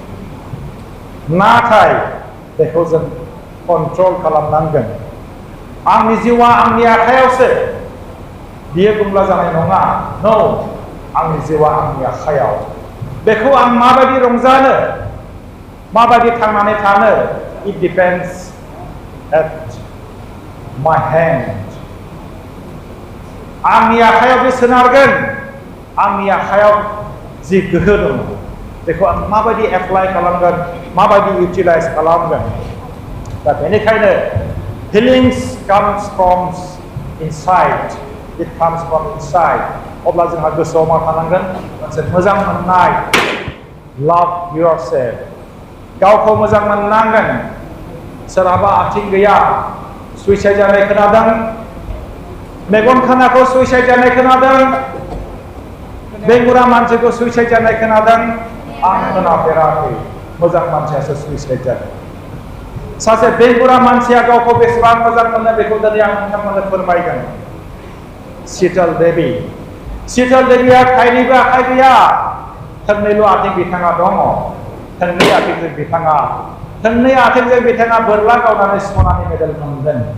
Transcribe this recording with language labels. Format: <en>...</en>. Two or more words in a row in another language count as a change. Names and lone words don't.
<brx>नाथाय बेखौ जों कन्ट्रल खालामनांगोन आंनि जिउआ आंनि आखायावसो बियो बुंब्ला जानाय नङा नो आंनि जिउआ आंनि आखायाव बेखौ आं माबायदि रंजानो माबायदि थांनानै थानो</brx> <en>it depends at my hand</en> <brx>आंनि आखायाव बे सोनारगोन आंनि आखायाव जि गोहो दङ बेखौ आं माबायदि एप्लाइ खालामगोन माबायदि इउटिलाइज खालामगोन दा बेनिखायनो</brx> <en>feelings comes from inside it comes from inside</en> <brx>अब्ला जोंहा गोसोआव मा थानांगोन मोनसे मोजां मोननाय</brx> <en>love yourself</en> <brx>गावखौ मोजां मोननांगोन सोरहाबा आथिं गैया सुइसाइड जानाय खोनादों मेगन खानाखौ सुइसाइड जानाय खोनादों बेंगुरा मानसिखौ सुइसाइड जानाय खोनादों आं खोनाफेराखै मोजां मानसियासो सुइसाइड जादों सासे बेंगुरा मानसिया गावखौ बेसेबां मोजां मोनो बेखौ दिनै आं नोंथांमोननो फोरमायगोन शीतल देबिया थाइनैबो आखाइ गैया थोंनैल' आथिं बिथाङा दङ थोंनै आथिंजों बिथाङा बोरला गावनानै सनानि मेडेल मोनदों</brx>